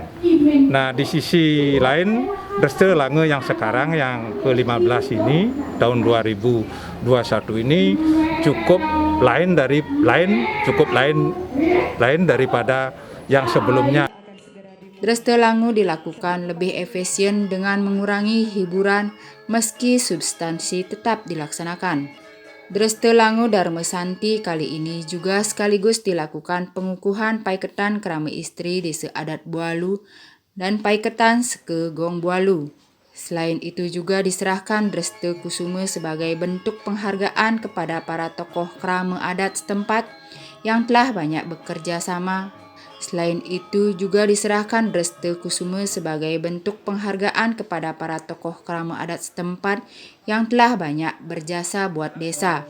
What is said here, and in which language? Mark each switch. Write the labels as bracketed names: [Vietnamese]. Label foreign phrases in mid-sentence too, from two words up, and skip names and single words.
[Indonesian] Nah di sisi lain Derstelangu yang sekarang yang ke-15 ini tahun 2021 ini cukup lain daripada yang sebelumnya. Derstelangu dilakukan lebih efisien dengan mengurangi hiburan meski substansi tetap dilaksanakan. Dreste Lango Dharma Santi kali ini juga sekaligus dilakukan pengukuhan paiketan kerama istri desa adat Bualu dan paiketan seke Gong Bualu. Selain itu juga diserahkan Dreste Kusuma sebagai bentuk penghargaan kepada para tokoh kerama adat setempat yang telah banyak bekerja sama. Selain itu juga diserahkan Dreste Kusuma sebagai bentuk penghargaan kepada para tokoh kerama adat setempat yang telah banyak berjasa buat desa.